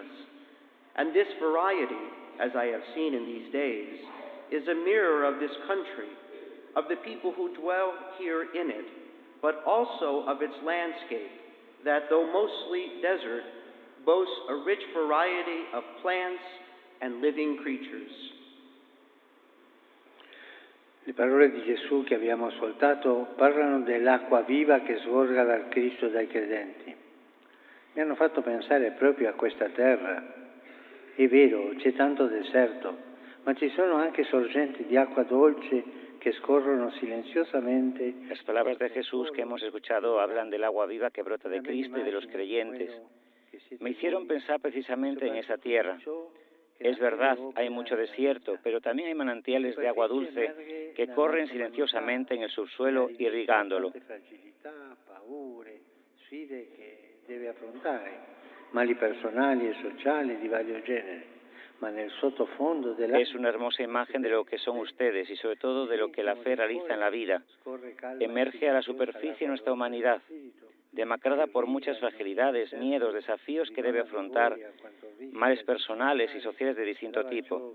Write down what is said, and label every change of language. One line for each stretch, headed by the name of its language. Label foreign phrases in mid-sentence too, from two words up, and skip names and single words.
English: And this variety, as I have seen in these days, is a mirror of this country, of the people who dwell here in it, but also of its landscape, that though mostly desert, boasts a rich variety of plants and living creatures.
Italian: Le parole di Gesù che abbiamo ascoltato parlano dell'acqua viva che sgorga dal Cristo e dai credenti. Mi hanno fatto pensare proprio a questa terra. È vero, c'è tanto deserto, ma ci sono anche sorgenti di acqua dolce
Spanish: que escorren silenciosamente. Las palabras de Jesús que hemos escuchado hablan del agua viva que brota de Cristo y de los creyentes. Me hicieron pensar precisamente en esa tierra. Es verdad, hay mucho desierto, pero también hay manantiales de agua dulce que corren silenciosamente en el subsuelo irrigándolo.
Italian: Sfide che deve affrontare, mali personali e sociali di vario genere.
Spanish: Es una hermosa imagen de lo que son ustedes y sobre todo de lo que la fe realiza en la vida. Emerge a la superficie nuestra humanidad, demacrada por muchas fragilidades, miedos, desafíos que debe afrontar, males personales y sociales de distinto tipo.